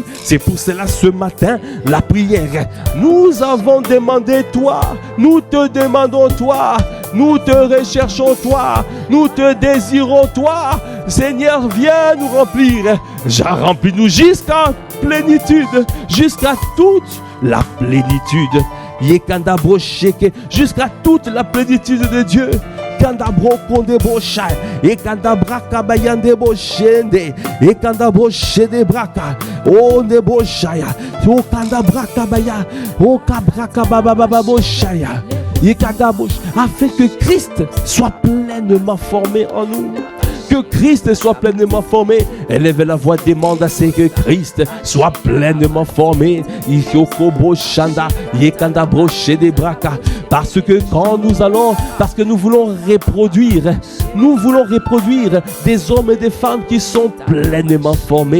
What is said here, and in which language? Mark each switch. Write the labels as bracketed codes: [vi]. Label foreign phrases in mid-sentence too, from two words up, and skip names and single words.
[fr] C'est pour cela, ce matin, la prière. Nous avons demandé toi, nous te demandons toi, nous te recherchons toi, nous te désirons toi. Seigneur, viens nous remplir. Remplis-nous jusqu'à plénitude, jusqu'à toute la plénitude. Jusqu'à toute la plénitude de Dieu. Kandabro kondebo shai, et kandabra kabayande bo shende, et kandabo shede braka, o nebo shaya, o kandabra kabaya, o kabra kababa bo shaya, et kandabo, afin que Christ soit pleinement formé en nous. Que Christ soit pleinement formé. Élève la voix, demande à ce que Christ soit pleinement formé. Parce que quand nous allons, parce que nous voulons reproduire des hommes et des femmes qui sont pleinement formés.